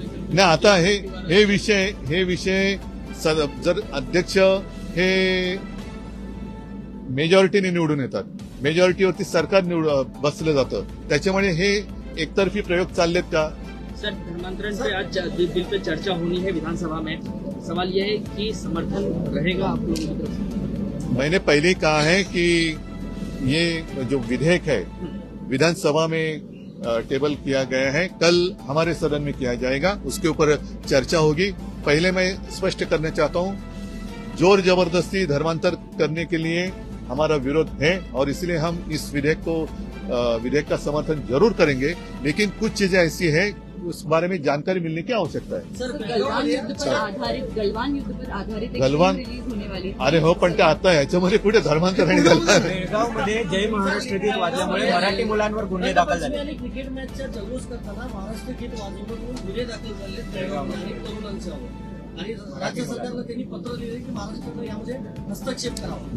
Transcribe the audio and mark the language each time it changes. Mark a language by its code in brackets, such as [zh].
[mr] नाही, आता हे विषय जर अध्यक्ष हे मेजॉरिटीने निवडून येतात, मेजॉरिटीवरती सरकार बसलं जातं, त्याच्यामुळे हे एकतर्फी प्रयोग चाललेत का? [hi] सर धर्मांतरण पे आज बिल पे चर्चा होनी है विधानसभा में. सवाल यह है कि समर्थन रहेगा आप लोगों की तरफ से? मैंने पहले ही कहा है कि ये जो विधेयक है विधानसभा में टेबल किया गया है, कल हमारे सदन में किया जाएगा, उसके ऊपर चर्चा होगी. पहले मैं स्पष्ट करना चाहता हूं, जोर जबरदस्ती धर्मांतर करने के लिए हमारा विरोध है और इसलिए हम इस विधेयक का समर्थन जरूर करेंगे. लेकिन कुछ चीजें ऐसी है उस बारे में जानकारी मिलने की आवश्यकता है. गलवान युद्ध पर आधारित एक गलवान फिल्म रिलीज होने वाली. [mr] अरे हो, पण ते आता याच्यामध्ये कुठे धर्मांतर आणि गलवान? बेळगावमध्ये जय महाराष्ट्र गीत वाजल्यामुळे मराठी मुलांवर गुन्हे दाखल झाले. क्रिकेट मॅचचा जल्लोष करताना महाराष्ट्र गीत वाजवून गुन्हे दाखल झाले बेळगावमध्ये अनेक तरुणांच्यावर. आणि राज्य सरकारला त्यांनी पत्र लिहिले की महाराष्ट्रानं यामध्ये हस्तक्षेप करावा.